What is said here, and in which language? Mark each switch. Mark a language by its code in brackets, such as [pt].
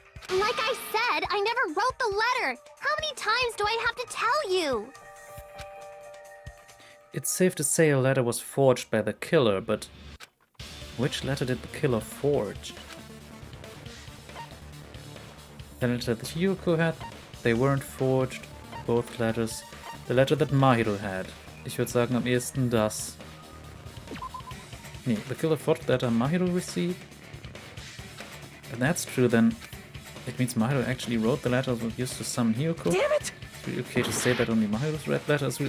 [en] Like I said, I never wrote the letter. How many times do I have to tell you? It's safe to say a letter was forged by the killer, but which letter did the killer forge? The letter that Hiyoko had, they weren't forged. Both letters. The letter that Mahiro had. [de] Ich würde sagen am ehesten das. [en] Nee, the killer forged the letter Mahiro received. If that's true, then it means Mahiro actually wrote the letter that was used to summon Hiyoko. Damn it! It's really okay to say that only Mahiro's read letters.